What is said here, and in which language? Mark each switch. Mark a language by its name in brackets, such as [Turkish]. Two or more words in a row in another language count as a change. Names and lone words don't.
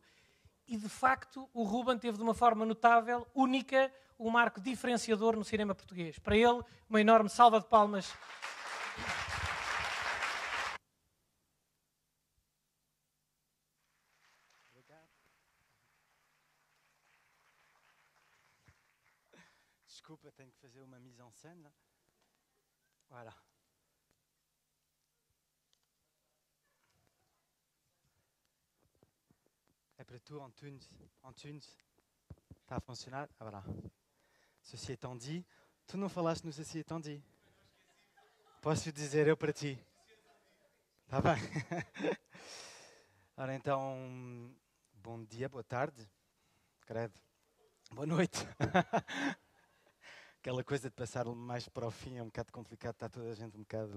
[Portuguese] E, de facto, o Ruben teve de uma forma notável, única, um marco diferenciador no cinema português. Para ele, uma enorme salva de palmas. Desculpa, tenho que fazer uma [French] mise en scène. [Portuguese] Voilà. É para tu, en tunes. Está a funcionar? [French] Ah, voilà. Ceci étant dit, [Portuguese] tu não falaste no [French] Ceci étant dit. [Portuguese] Posso dizer eu para ti? Está bem. Ora então, bom dia, boa tarde, credo, boa noite. Aquela coisa de passar mais para o fim é um bocado complicado, está toda a gente um bocado...